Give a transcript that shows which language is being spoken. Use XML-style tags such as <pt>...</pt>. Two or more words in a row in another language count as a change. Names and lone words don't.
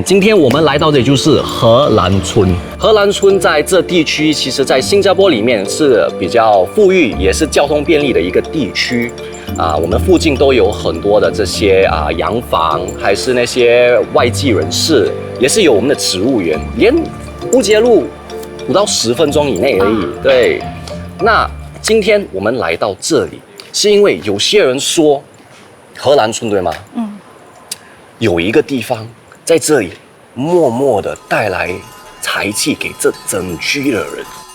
<zh>今天我們來到的就是荷蘭村。荷蘭村在這地區，其實在新加坡裡面是比較富裕，也是交通便利的一個地區。我們附近都有很多的這些洋房，還是那些外籍人士，也是有我們的植物園，連烏節路5到10分鐘以內而已。對，那今天我們來到這裡，是因為有些人說荷蘭村對嗎？有一個地方在這裡默默的帶來財氣給這整區的人。</zh>